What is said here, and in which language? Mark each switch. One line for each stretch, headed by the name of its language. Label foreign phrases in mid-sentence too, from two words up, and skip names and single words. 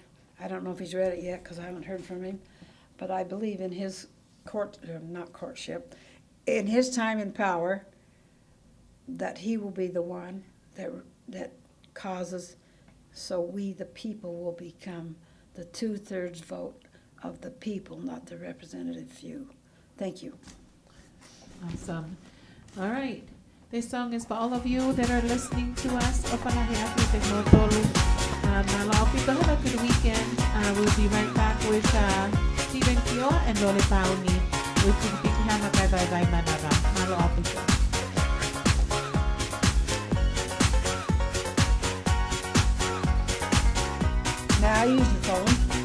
English: I don't know if he's read it yet because I haven't heard from him, but I believe in his in his time in power, that he will be the one that causes, so we the people will become the 2/3 vote of the people, not the representative few. Thank you. Awesome. All right. This song is for all of you that are listening to us. Have a good weekend. We'll be right back with Stephen Kio and Lole Pauni with Bigi Hama Kai Vai Vai Manava. Malo officer. Now I use the phone.